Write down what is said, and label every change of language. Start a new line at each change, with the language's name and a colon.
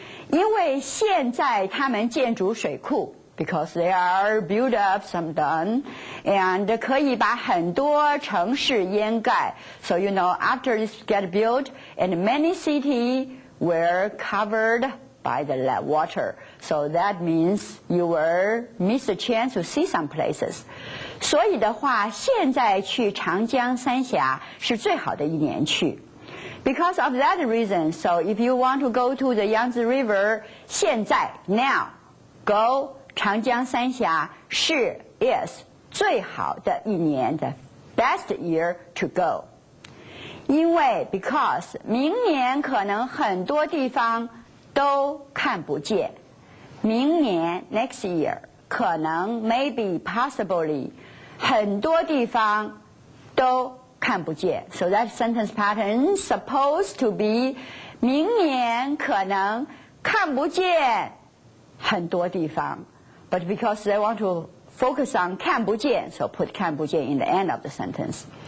Chinese: 因为现在他们建筑水库
English: because they are built up some done and
Chinese: 可以把很多城市掩盖
English: So you know after this get built and many cities were covered by the water. So that means you will miss the chance to see some places.
Chinese: 所以的话，现在去长江三峡是最好的一年去。
English: Because of that reason, so if you want to go to the Yangtze River, 现在 now go
Chinese: 长江三峡是
English: is
Chinese: 最好的一年的
English: best year to go.
Chinese: 因为 because 明年可能很多地方都看不见，明年
English: next year
Chinese: 可能
English: maybe possibly
Chinese: 很多地方都看不见。
English: So that sentence pattern is supposed to be
Chinese: 明年可能看不见很多地方。
English: But because they want to focus on 看不见 so put 看不见 in the end of the sentence.